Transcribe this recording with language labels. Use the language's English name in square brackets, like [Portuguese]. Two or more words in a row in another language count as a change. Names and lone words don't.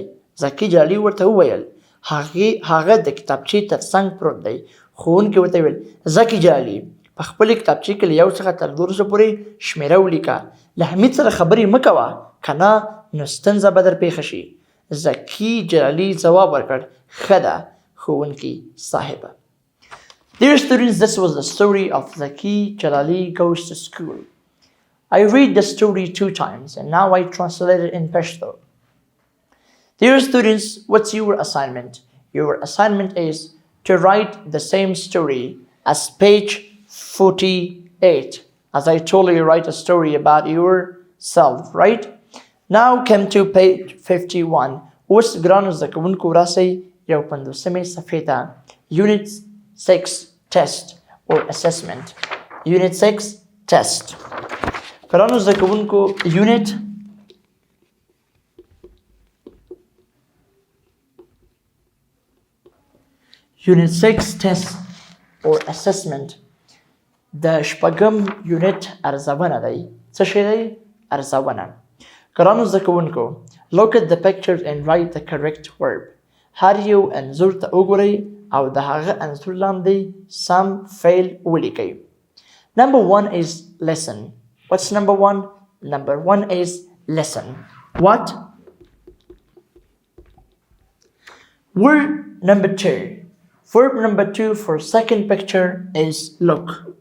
[Pashto] زکی جلالي ورته وویل هغه د کتابچې تر څنګ پروت دی. ښوونکي ورته ویل زکی جلالي په خپلې کتابچې کې له 1 څخه تر 12 پورې شمیره ولیکه. له حمید سره خبرې مه کوه که نه نو ستونزه به در پیښه شي. زکی جلالي ځواب ورکړ ښه ده ښوونکي صاحبه. [English] Dear students, this was the story of Zaki Jalali Goes to School. I read the story 2 times and now I translate it in Pashto. Dear students, what's your assignment? Your assignment is to write the same story as page 48. As I told you, write a story about yourself, right? Now come to page 51. [Pashto] اوس ګرانو زده کوونکو راسئ یو 50مې صفحې ته. [English] Unit 6 test or assessment. Unit 6 test. [Pashto] ګرانو زده کوونکو [English] Unit 6 test or assessment. [Pashto] د شپږم یونټ ارزونه دی. څه شی دی؟ ارزونه. ګرانو زده کوونکو [English] look at the pictures and write the correct verb. [Pashto] هر یو انځور ته وګورئ او د هغه انځور لاندې سم فعل ولیکئ. [English] Number 1 is listen. What's number 1? Number 1 is listen. What? Word number 2. Verb number 2 for second picture is look.